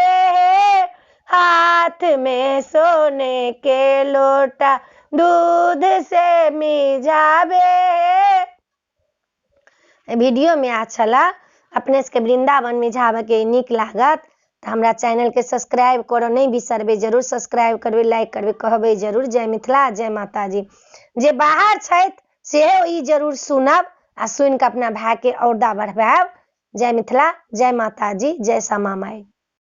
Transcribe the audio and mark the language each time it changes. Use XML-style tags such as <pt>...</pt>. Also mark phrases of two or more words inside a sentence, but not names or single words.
<mai>हाथ में सोने के लोटा दूध से में जाबे। वीडियो में अच्छा ला अपने के वृंदावन में जाबे के नीक लागत तो हमरा चैनल के सब्सक्राइब करो नहीं बिसरबे, जरूर सब्सक्राइब करबे, लाइक करबे, कहबे जरूर जय मिथिला जय माता जी। जे बाहर छथि सेहो ई जरूर सुनब आ सुन के अपना भाई के औरदा बढ़ाएब। जय मिथिला जय माता जी जय श्यामा माई।</mai>